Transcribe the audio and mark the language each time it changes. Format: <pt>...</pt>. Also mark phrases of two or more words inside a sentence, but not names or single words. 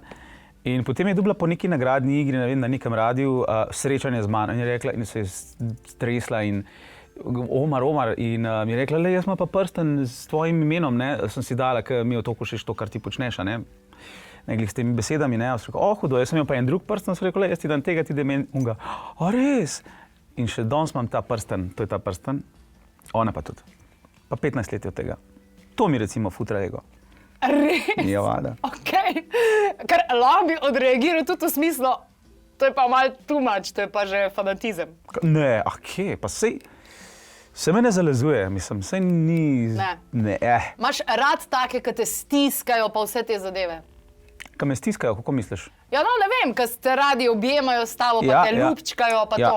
<sl>In potem je dobila po neki nagradni igri, ne vem, na nekem radiju srečanje z mano in je rekla, in se je stresla in Omar, in mi je rekla, le, jaz imam pa prsten s tvojim imenom, ne, sem si dala, ker mi je toliko všeč to, kar ti počneš, ne, glih s temi besedami, ne, sem rekel, hudo, jaz sem imel pa en drug prsten, sem rekel, le, jaz ti dan tega, ti da meni unga, res? In še danes imam ta prsten, to je ta prsten, ona pa tudi, pa 15 let je od tega. To mi recimo futra ego. Res? Ja, vada. Okej, ker lahko bi odreagiral tudi v smislu, to je pa malo</sl> <en>too much,</en> <sl>to je pa že fanatizem. Ne, kje, pa sej... Se me ne zalezuje, mislim, sej ni... Ne. Imaš rad take, ki te stiskajo pa vse te zadeve? Ki me stiskajo, kako misliš? Ja, no, ne vem, ki te radi objemajo s tabo, pa te ljubčkajo, pa to.</sl>